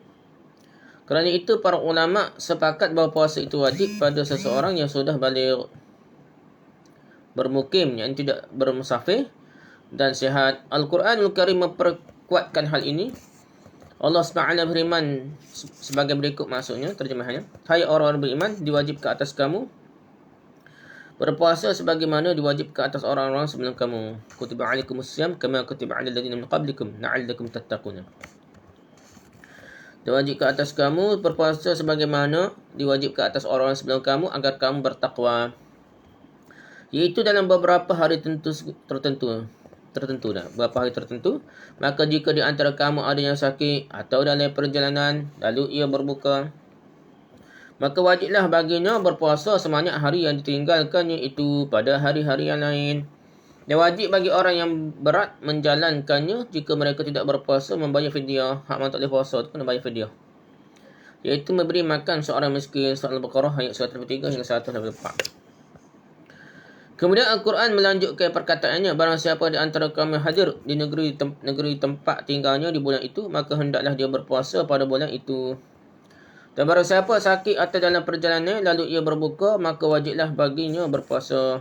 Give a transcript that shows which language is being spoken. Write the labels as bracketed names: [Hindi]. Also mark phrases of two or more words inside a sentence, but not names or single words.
[Malay] Kerana itu, para ulama sepakat bahawa puasa itu wajib pada seseorang yang sudah balik bermukim, yang tidak bermusafir, dan sihat. Al-Quranul Karim memperkuatkan hal ini. Allah SWT beriman sebagai berikut maksudnya, terjemahannya. Hai orang-orang beriman, diwajibkan atas kamu berpuasa sebagaimana diwajibkan atas orang-orang sebelum kamu. [Arabic] كتب عليكم الصيام كما كتب على الذين من قبلكم لعلكم تتقون. [Malay] Diwajibkan atas kamu berpuasa sebagaimana diwajibkan atas orang sebelum kamu agar kamu bertakwa. Iaitu dalam beberapa hari tertentu dah, beberapa hari tertentu. Maka jika di antara kamu ada yang sakit atau dalam perjalanan lalu ia berbuka, maka wajiblah baginya berpuasa sebanyak hari yang ditinggalkannya itu pada hari-hari yang lain. Dan wajib bagi orang yang berat menjalankannya jika mereka tidak berpuasa membayar fidyah. Hak man tak boleh puasa tu kena bayar fidyah, iaitu memberi makan seorang miskin. Surah Al-Baqarah ayat 183 hingga 184. Kemudian Al-Quran melanjutkan perkataannya, barang siapa di antara kamu hadir di negeri tempat tinggalnya di bulan itu, maka hendaklah dia berpuasa pada bulan itu. Dan barang siapa sakit atau dalam perjalanan lalu ia berbuka, maka wajiblah baginya berpuasa.